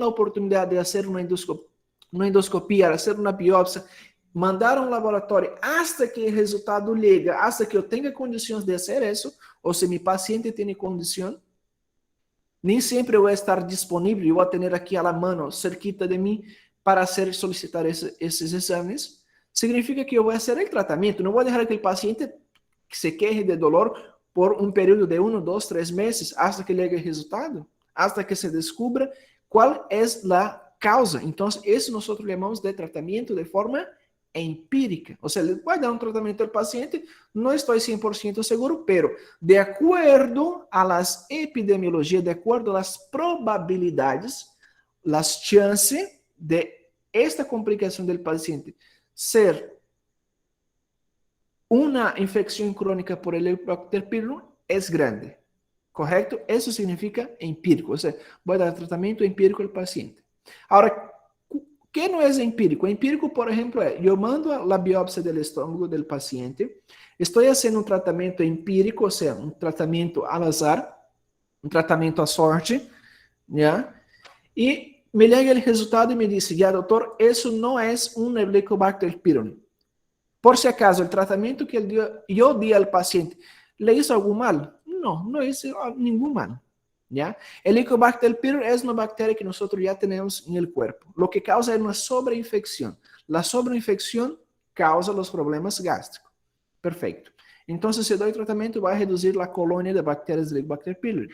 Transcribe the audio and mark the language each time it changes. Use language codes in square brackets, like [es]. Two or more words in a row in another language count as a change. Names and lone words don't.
[pt] oportunidade de fazer uma endoscopia, fazer uma biópsia, mandar um laboratório, [es] hasta que [pt] o resultado chega, [es] hasta que [pt] eu tenha condições de fazer isso, ou se meu paciente tem condição, nem sempre eu vou estar disponível, eu vou ter aqui [es] a la mano, cerquita [pt] de mim, para solicitar esses exames, significa que eu vou fazer o tratamento, não vou deixar que o paciente [es] se queje de dolor [pt] por um período de 1, 2, 3 meses, [es] hasta que llegue [pt] o resultado, hasta que se descubra qual é a causa. Então, isso nós chamamos de tratamento de forma empírica. Ou seja, vai dar um tratamento ao paciente, não estou 100% seguro, pero de acordo [es] a las epidemiologias, [pt] de acordo [es] a las probabilidades, las [pt] chances de esta complicação do paciente ser uma infecção crônica por Helicobacter pylori é grande, correto? Isso significa empírico, ou seja, vou dar tratamento empírico ao paciente. Agora, o que não é empírico? Empírico, por exemplo, é, eu mando a biópsia do estômago do paciente, estou fazendo um tratamento empírico, ou seja, um tratamento [es] al azar, [pt] um tratamento à sorte, já? E me chega o resultado e me diz, já, doutor, isso não é um Helicobacter pylori. [es] Por si acaso, [pt] o tratamento que eu di ao paciente [es] le hizo [pt] algum mal? Não, não hizo nenhum mal. ¿Ya? [es] El Helicobacter pylori es una bacteria que nosotros ya tenemos en el cuerpo. Lo que causa es una sobreinfección. La sobreinfección causa los problemas gástricos. Perfecto. Entonces, si doy tratamiento, va a reducir la colonia de bacterias del Helicobacter pylori.